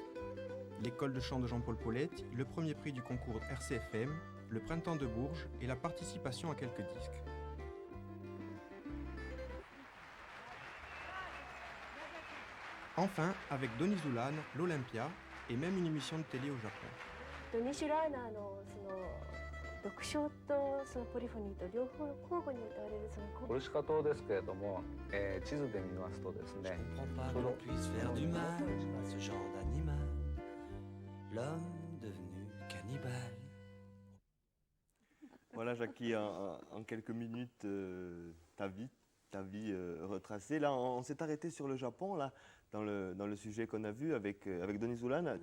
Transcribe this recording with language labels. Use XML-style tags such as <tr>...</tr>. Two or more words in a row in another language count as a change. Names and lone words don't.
<fr>L'école de chant de Jean-Paul Poletti, le premier prix du concours RCFM, le Printemps de Bourges et la participation à quelques disques. Enfin, avec Donny Zulan, l'Olympia et même une émission de télé au Japon.</fr> <ja>ドニシュラーナーの読書とそのポリフォニーと両方交互に歌われるそのコルシカ島ですけれども、地図で見ますとですね、</ja> <fr>Je comprends pas que l'on puisse faire du mal à ce genre d'animal, l'homme devenu cannibale. Voilà, Jackie, en quelques minutes, ta vie retracée. Là, on s'est arrêté sur le Japon, là, dans le sujet qu'on a vu avec Donny Zulan.</fr>